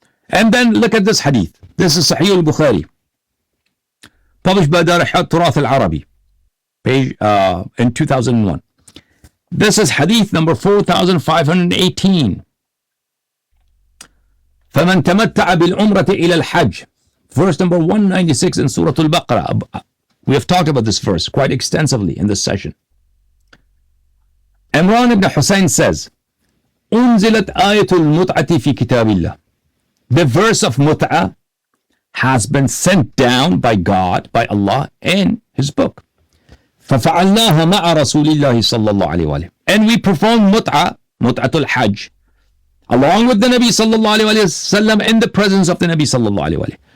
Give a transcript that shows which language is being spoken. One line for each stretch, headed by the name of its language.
English: And then look at this hadith. This is Sahih al-Bukhari, published by Darashat Turath al-Arabi, page in 2001. This is hadith number 4518.
Arabic: فَمَنْ تَمَتَّعَ بِالْعُمْرَةِ إِلَى الْحَجِّ.
English: Verse number 196 in Surah Al-Baqarah. We have talked about this verse quite extensively in this session. Imran ibn Hussein says,
Arabic: أُنزِلَتْ آيَةُ الْمُتْعَةِ فِي كِتَابِ اللَّهِ.
English: The verse of mut'ah has been sent down by God, by Allah, in His book.
Arabic: فَفَعَلْنَاهَا مَعَ رَسُولِ اللَّهِ صَلَّى اللَّهُ عَلَيْهِ وَسَلَّمَ.
English: And we perform mut'atul hajj, along with the Nabi sallallahu alayhi wa sallam, in the presence of the Nabi sallallahu alayhi wa sallam.